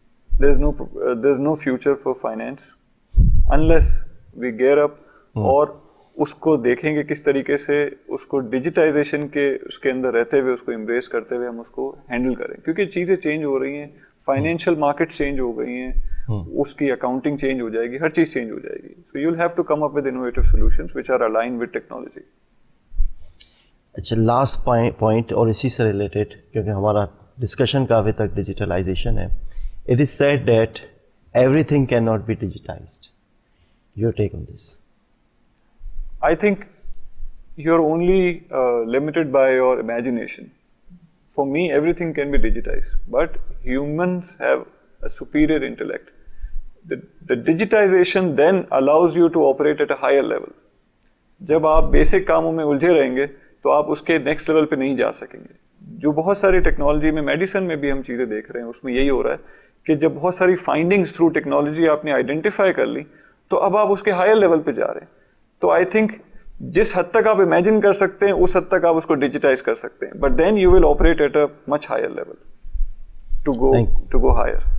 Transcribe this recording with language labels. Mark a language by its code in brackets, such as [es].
[en] there is no future for finance unless we gear up [ur] اور اس کو دیکھیں گے کس طریقے سے اس کو ڈیجیٹائزیشن کے اس کے اندر رہتے ہوئے اس کو امبریس کرتے ہوئے ہم اس کو ہینڈل کریں, کیونکہ چیزیں چینج ہو رہی ہیں, فائنینشیل مارکیٹ چینج ہو گئی ہیں, اس کی اکاؤنٹنگ چینج ہو جائے گی, ہر چیز چینج ہو جائے گی. [en] So you will have to come up with innovative solutions which are aligned with technology. [ur] اچھا لاسٹ پوائنٹ اور اسی سے ریلیٹڈ, کیونکہ ہمارا ڈسکشن کا ابھی تک ڈیجیٹلائزیشن ہے. [en] It is said that everything cannot be digitized. Your take on this? I think you're only limited by your imagination. For me, everything can be digitized, but humans have a superior intellect. The digitization then allows you to operate at a higher level. [ur] جب آپ basic کاموں میں الجھے رہیں گے تو آپ اس کے next level پہ نہیں جا سکیں گے. جو بہت ساری ٹیکنالوجی میں, میڈیسن میں بھی ہم چیزیں دیکھ رہے ہیں, اس میں یہی ہو رہا ہے کہ جب بہت ساری فائنڈنگز تھرو ٹیکنالوجی آپ نے آئیڈینٹیفائی کر لی تو اب آپ اس کے ہائر لیول پہ جا رہے ہیں. تو [en] I think [ur] جس حد تک آپ امیجن کر سکتے ہیں اس حد تک آپ اس کو ڈیجیٹائز کر سکتے ہیں, [en] But then you will operate at a much higher level to go higher.